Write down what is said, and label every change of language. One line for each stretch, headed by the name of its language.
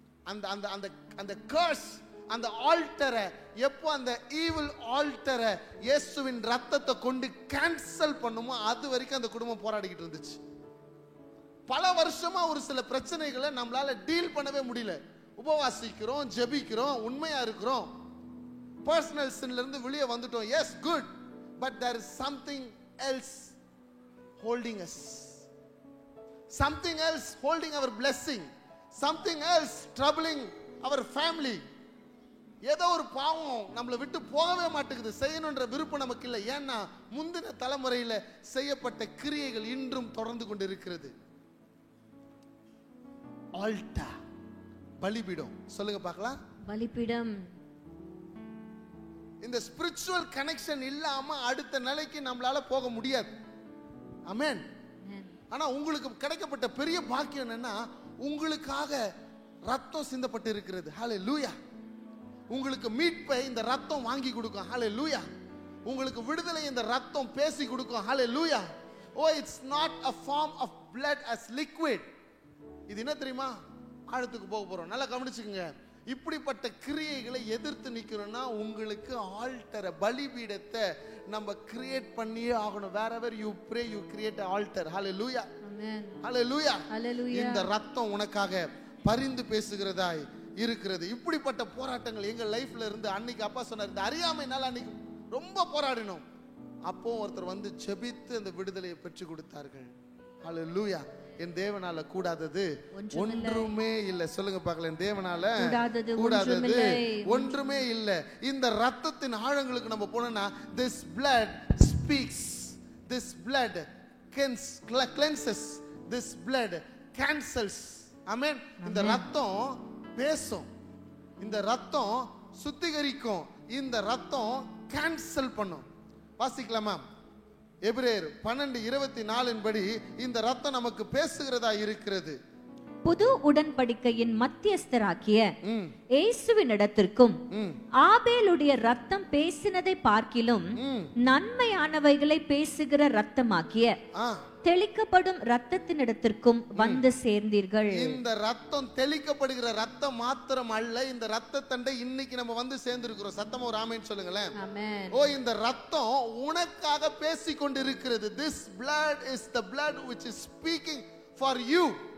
Tamil: அந்த அந்த அந்த அந்த கர்ஸ், அந்த ஆல்டரை எப்போ அந்த ஈவில் ஆல்டரை இயேசுவின் ரத்தத்தை கொண்டு கேன்சல் பண்ணுமோ அது வரைக்கும் அந்த குடும்பம் போராடிக்கிட்டு இருந்துச்சு. பல வருஷமா ஒரு சில பிரச்சனைகளை நம்மளால டீல் பண்ணவே முடியல. உபவாசிக்கிறோம், ஜெபிக்கிறோம், உண்மையா இருக்கிறோம், பர்சனல் சின்ல இருந்து வெளியே வந்துட்டோம்.
English: Yes, good, but there is something else holding us, something else holding our blessing, something else troubling our family.
Tamil: ஏதோ ஒரு பாவம் நம்மளை விட்டு போகவே மாட்டேங்குது, செய்யணுன்ற விருப்பம் நமக்கு இல்லை. ஏன்னா முந்தின தலைமுறையில செய்யப்பட்ட கிரியைகள் இன்றும் தொடர்ந்து கொண்டு இருக்கிறது. ஆல்டர், பலிபீடம். சொல்லுங்க பார்க்கலாம். பலிபீடம். இந்த ஸ்பிரிச்சுவல் கனெக்ஷன் இல்லாம அடுத்த நிலைக்கு நம்மளால போக முடியாது. ஆமென். ஆனா உங்களுக்கு கிடைக்கப்பட்ட பெரிய பாக்கியம் என்னன்னா, உங்களுக்காக ரத்தம் சிந்தப்பட்டு இருக்கிறது. ஹல்லேலூயா. உங்களுக்கு மீட்பை இந்த ரத்தம் வாங்கி கொடுக்கும். ஹல்லேலூயா. உங்களுக்கு விடுதலை இந்த ரத்தம் பேசி கொடுக்கும். ஹல்லேலூயா.
English: Oh, it's not a form of blood as liquid.
Tamil: இது என்ன தெரியுமா? ஆழத்துக்கு போக போறோம், நல்லா கவனிச்சுக்கோங்க. இப்படிப்பட்ட கிரியைகளை எதிர்த்து நிக்கிறோம்னா உங்களுக்கு ஆல்டரை, பலிபீடத்தை நம்ம கிரியேட் பண்ணியே ஆகணும்.
English: wherever you pray you create an altar. hallelujah. amen. hallelujah. hallelujah.
Tamil: இந்த ரத்தம் உனக்காக பரிந்து பேசுகிறதாய் இருக்கிறது. இப்படிப்பட்ட போராட்டங்கள் எங்க லைஃப்ல இருந்து அன்னைக்கு அப்பா சொன்னார், இந்த அறியாமைனால அன்னைக்கு ரொம்ப போராடினோம். அப்போ ஒருத்தர் வந்து ஜெபித்து அந்த விடுதலையை பெற்று கொடுத்தார்கள். hallelujah. என் தேவனால கூடாதது ஒன்றுமே இல்லை. சொல்லுங்க பார்க்கலாம். என் தேவனால கூடாதது ஒன்றுமே இல்லை. இந்த ரத்தத்தின் ஆழங்களுக்கு நம்ம போனோம்னா,
English: this blood speaks, this blood cleanses, this blood cancels.
Tamil: ஆமென். இந்த ரத்தம் பேசும், இந்த ரத்தம் சுத்திகரிக்கும், இந்த ரத்தம் கேன்சல் பண்ணும். வாசிக்கலாமா? எபிரேயர் 12:24 படி இந்த ரத்தம் நமக்கு பேசுகிறதா இருக்கிறது. புது உடன்படிக்கையின் மத்தியஸ்தராகிய இயேசுவினிடத்திற்கும் ஆபேலுடைய ரத்தம் பேசினதை பார்க்கிலும் நன்மையானவைகளை பேசுகிற ரத்தமாகிய தெளிக்கப்படும் ரத்தத்தினிடத்திற்கும் வந்து சேர்ந்தீர்கள். இந்த ரத்தம் தெளிக்கப்படுகிற ரத்தம் மாத்திரம் அல்ல, இந்த ரத்தத்தண்டை இன்னைக்கு நம்ம வந்து சேர்ந்திருக்கிறோம். சத்தமா ஒரு ஆமென் சொல்லுங்களேன். ஆமென். ஓ, இந்த ரத்தம் உனக்காக பேசிக் கொண்டிருக்கிறது.
English: This blood is the blood which is speaking for you.